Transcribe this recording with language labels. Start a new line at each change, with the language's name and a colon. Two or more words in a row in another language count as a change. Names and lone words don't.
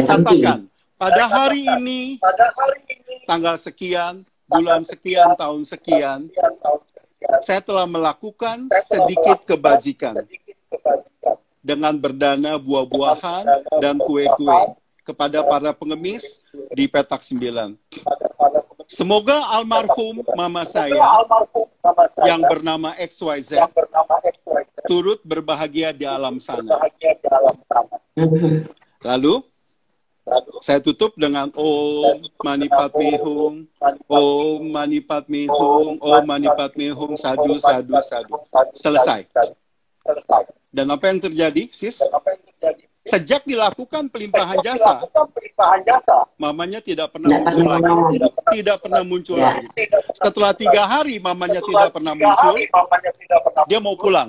Indonesian: saya katakan, pada hari ini, tanggal sekian, bulan sekian, tahun sekian, saya telah melakukan sedikit kebajikan dengan berdana buah-buahan dan kue-kue kepada para pengemis di petak 9. Semoga almarhum mama saya yang bernama XYZ turut berbahagia di alam sana. Lalu saya tutup dengan
Sanskrit: Om Mani Padme Hum, Om Mani Padme Hum, Om Mani Padme Hum, sadu, sadu, sadu.
Indonesian: Selesai. Dan apa yang terjadi, sis? Sejak dilakukan pelimpahan jasa, mamanya tidak pernah muncul lagi. Tidak pernah muncul lagi. Setelah 3 hari mamanya tidak pernah muncul, dia mau pulang.